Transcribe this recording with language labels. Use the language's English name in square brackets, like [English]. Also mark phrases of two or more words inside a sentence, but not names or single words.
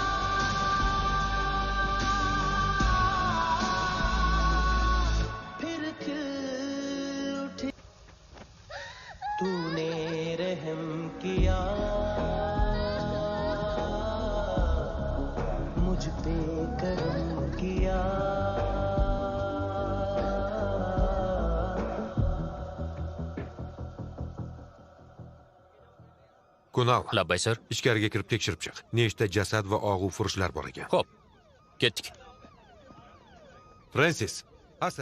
[Hindi] फिर खिल उठी तूने रहम किया मुझ पे करम किया [Uzbek] Kunal, Labbay sir. ichkariga kirib tekshirib chiq. Nechta jasad va og'u furushlar bor ekan. Xo'p. Ketdik. Francis, asir.